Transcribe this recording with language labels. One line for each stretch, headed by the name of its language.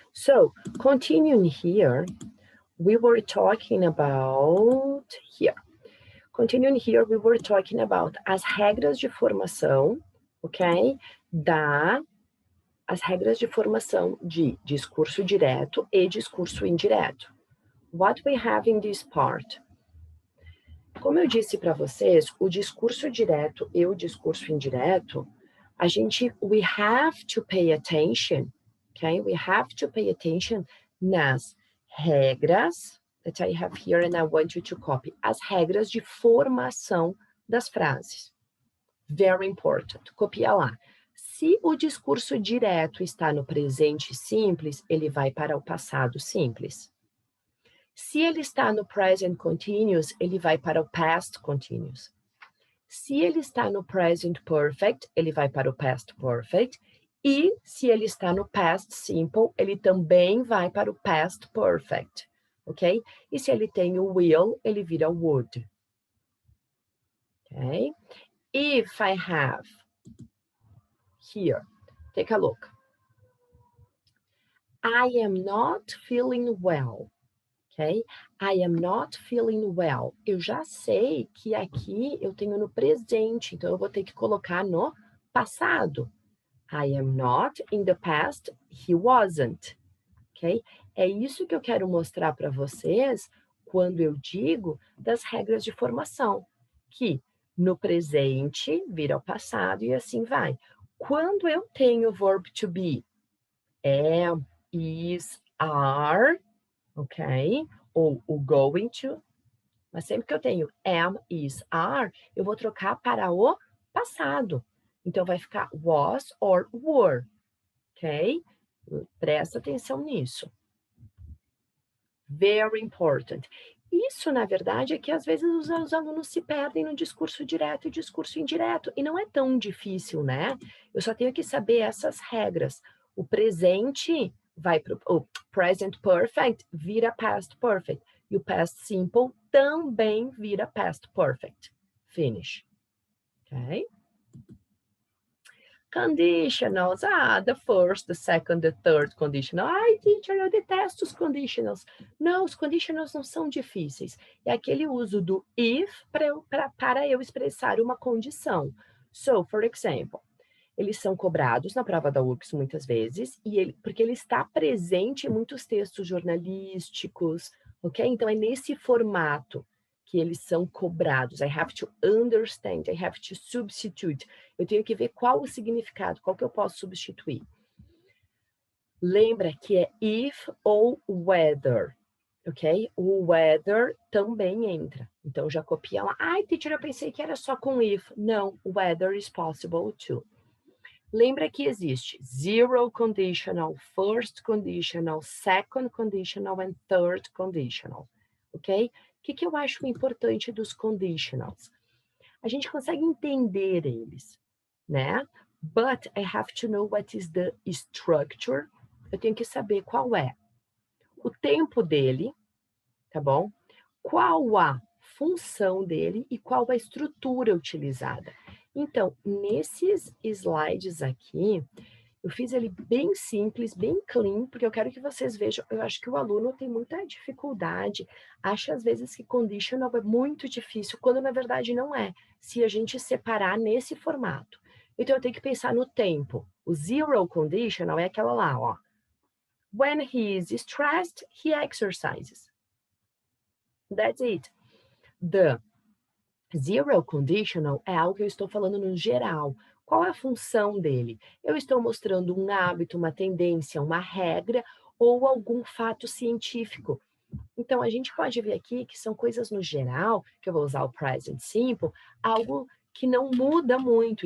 English: So, continuing here, we were talking about here. Continuing here, we were talking about
Portuguese: as regras de formação,
English: ok?
Portuguese: As regras de formação de discurso direto e discurso indireto.
English: What we have in this part?
Portuguese: Como eu disse para vocês, o discurso direto e o discurso indireto,
English: we have to pay attention,
Portuguese: okay?
English: We have to pay attention
Portuguese: nas regras
English: that I have here and I want you to copy.
Portuguese: As regras de formação das frases.
English: Very important.
Portuguese: Copia lá. Se o discurso direto está no presente simples, ele vai para o passado simples. Se ele está no present continuous, ele vai para o past continuous. Se ele está no present perfect, ele vai para o past perfect. E se ele está no past simple, ele também vai para o past perfect. Ok? E se ele tem o will, ele vira would. Ok?
English: If I have here, take a look. I am not feeling well. Ok? I am not feeling well.
Portuguese: Eu já sei que aqui eu tenho no presente, então eu vou ter que colocar no passado.
English: I am not, in the past, he wasn't. Ok?
Portuguese: É isso que eu quero mostrar para vocês quando eu digo das regras de formação, que no presente vira o passado e assim vai. Quando eu tenho o verb to be, am, is, are, ok? Ou o going to, mas sempre que eu tenho am, is, are, eu vou trocar para o passado. Então, vai ficar was or were, ok? Presta atenção nisso.
English: Very important.
Portuguese: Isso, na verdade, é que às vezes os alunos se perdem no discurso direto e discurso indireto, e não é tão difícil, né? Eu só tenho que saber essas regras. O presente vai para o present perfect, vira past perfect, e o past simple também vira past perfect.
English: Finish. Ok? Conditionals. The first, the second, the third conditional.
Portuguese: Ai, teacher, eu detesto os conditionals. Não, os conditionals não são difíceis. É aquele uso do if para eu expressar uma condição.
English: So, for example,
Portuguese: eles são cobrados na prova da UX muitas vezes, porque ele está presente em muitos textos jornalísticos, ok? Então, é nesse formato que eles são cobrados.
English: I have to understand, I have to substitute.
Portuguese: Eu tenho que ver qual o significado, qual que eu posso substituir. Lembra que é if ou whether, ok? O whether também entra. Então, já copia lá. Ai, teacher, eu pensei que era só com if.
English: Não, whether is possible too.
Portuguese: Lembra que existe
English: zero conditional, first conditional, second conditional and third conditional, ok?
Portuguese: O que eu acho importante dos conditionals? A gente consegue entender eles, né?
English: But I have to know what is the structure.
Portuguese: Eu tenho que saber qual é o tempo dele, tá bom? Qual a função dele e qual a estrutura utilizada. Então, nesses slides aqui, eu fiz ele bem simples, bem clean, porque eu quero que vocês vejam, eu acho que o aluno tem muita dificuldade, acha às vezes que conditional é muito difícil, quando na verdade não é, se a gente separar nesse formato. Então, eu tenho que pensar no tempo. O zero conditional é aquela lá, ó.
English: When he is stressed, he exercises. That's it.
Portuguese: The zero conditional é algo que eu estou falando no geral. Qual é a função dele? Eu estou mostrando um hábito, uma tendência, uma regra ou algum fato científico. Então, a gente pode ver aqui que são coisas no geral, que eu vou usar o present simple, algo que não muda muito.